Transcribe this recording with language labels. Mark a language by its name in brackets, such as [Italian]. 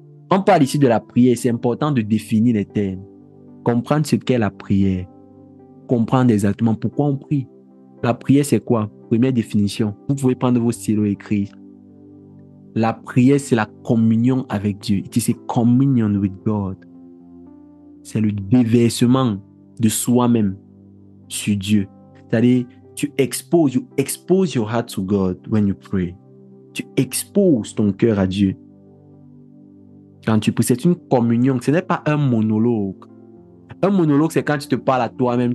[French] On parle ici de la prière, c'est important de définir les termes. Comprendre ce qu'est la prière. Comprendre exactement pourquoi on prie. La prière, c'est quoi? Première définition. Vous pouvez prendre vos stylos et écrire. La prière, c'est la communion avec Dieu. [English] It is a communion with God. [French] C'est le déversement de soi-même sur Dieu. C'est-à-dire, [English] you expose your heart to God when you pray. [French] Tu exposes ton cœur à Dieu. Quand tu pries, c'est une communion. Ce n'est pas un monologue. Un monologue, c'est quand tu te parles à toi-même.